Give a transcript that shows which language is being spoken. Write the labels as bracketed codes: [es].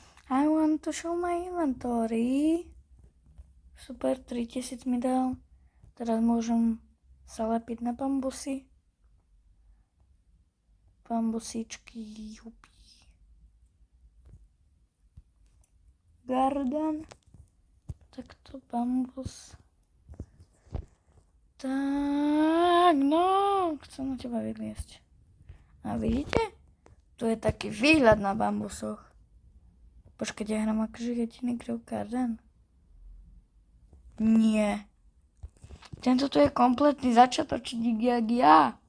[en] I want to show my inventory. [sk] Super, 3000 mi dal. Teraz môžem sa lepiť na bambusy. Bambusíčky, jupi. Garden. Takto. to bambus. Tak, no, chcem na teba vyliesť. A vidíte? Tu je taký výhľad na bambusoch. Počkajte, ja hrám akože jediný Grow Garden. Nie. Tento tu je kompletný začiatočník jak ja.